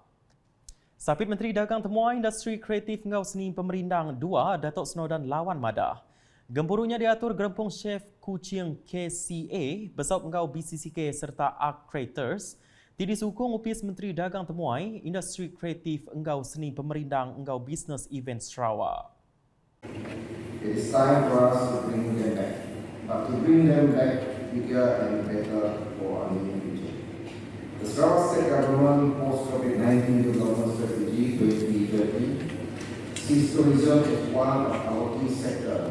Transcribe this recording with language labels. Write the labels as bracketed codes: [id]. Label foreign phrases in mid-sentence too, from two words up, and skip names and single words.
[iba] Sapit Menteri Dagang Temuan Industri Kreatif ngau Seni Pemerindang 2 Datuk Snodan Lawan madah. Gemburunya diatur gerempung chef Kuching KCA besaup ngau BCCK serta Art Creators. Didisukung Upis Menteri Dagang Temuai Industri Kreatif engkau Seni Pemerindang engkau Business Event Sarawak. [en] It is time for us to bring them back, but to bring them back bigger and better for our new future. The Sarawak State Government Post-COVID-19 Development Strategy 2030 sees tourism as one of our key sectors.